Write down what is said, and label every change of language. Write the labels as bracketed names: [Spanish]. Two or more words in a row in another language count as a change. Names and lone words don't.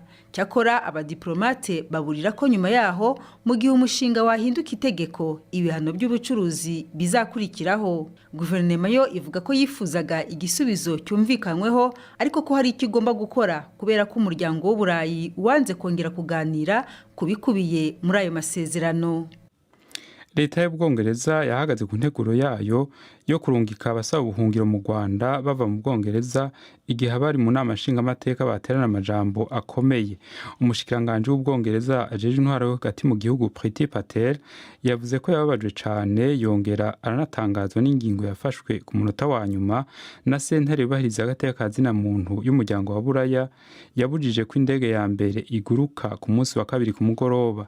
[Kinyarwanda] Cyakora abadiplomate baburira ko nyuma yaho mu gihe umushinga wahinduka itegeko, ibihano by'ubucuruzi bizakurikiraho. Guverinoma yo ivuga ko yifuzaga igisubizo cyumvikanyweho, ariko ko hari icyo igomba gukora kubera ko umuryango w'Uburayi wanze kongera kuganira kubikubiye muri ayo masezerano. [Rundi] Leta y'Ubwongereza yahagaze ku nteguro yayo yo kurungika abasaba ubuhungiro mu Rwanda bava mu Bwongereza igihe abari mu nama nshingamateka baterana amajambo akomeye. Umushikiranganje w'Ubwongereza ajeje intwaro hagati mu gihugu Priti Patel yavuze ko yababajwe cyane, yongera aranatangazwa n'ingingo yafashwe ku munota wa nyuma na sentare yubahiriza agateka kazina muntu y'umuryango wa Buraya yabujije ko indege ya mbere iguruka ku munsi wa kabiri ku mugoroba.